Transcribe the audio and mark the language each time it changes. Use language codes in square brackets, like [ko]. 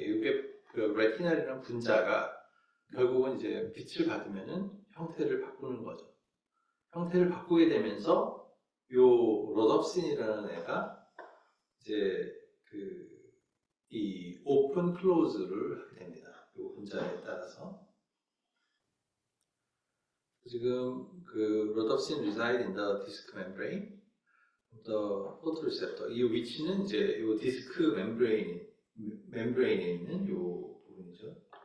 [ko] 이게 그 레티날이라는 분자가 결국은 이제 빛을 받으면은 형태를 바꾸는 거죠. 형태를 바꾸게 되면서 요 로덥신이라는 애가 이제 이 오픈 클로즈를 하게 됩니다. 요 분자에 따라서 지금 그 [en] 로덥신 reside in the disc membrane of the photoreceptor. [ko] 이 위치는 이제 요 디스크 멤브레인에 있는 요 부분이죠.